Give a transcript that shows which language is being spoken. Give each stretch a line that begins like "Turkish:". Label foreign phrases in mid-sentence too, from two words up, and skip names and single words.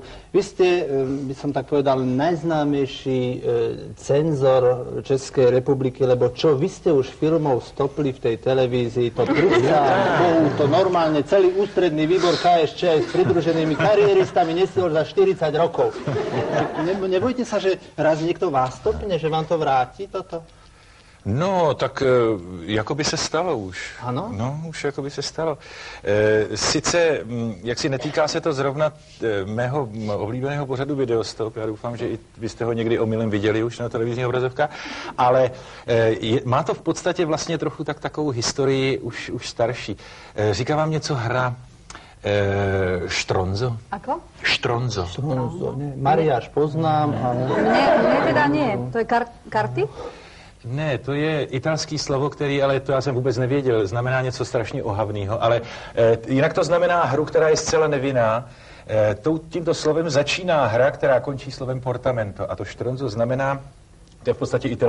Slovak: Vy ste, by som tak povedal, najznámejší cenzor Českej republiky, lebo čo vy ste už filmov stopli v tej televízii, to to normálne celý ústredný výbor KSČ aj s pridruženými kariéristami nesiel za 40 rokov. Nebojte sa, že raz niekto vás stopne, že vám to vráti toto? No,
Czech: tak jako by se stalo už. Ano? No, už jako by se stalo. Sice, jak si netýká se to zrovna mého oblíbeného pořadu Videostop, já doufám, že i vy jste ho někdy omylem viděli už na televizních obrazovkách, ale má to v podstatě vlastně trochu takovou historii už starší. Říká vám něco hra Štronzo?
Slovak: Ako?
Czech: Štronzo.
Slovak: Nie. Mariáš poznám, ale... Nie, teda nie. To je karty?
Czech: Ne, to je italský slovo, který, ale to já jsem vůbec nevěděl, znamená něco strašně ohavného, ale jinak to znamená hru, která je zcela nevinná. Tímto slovem začíná hra, která končí slovem portamento. A to štronzo znamená, to je v podstatě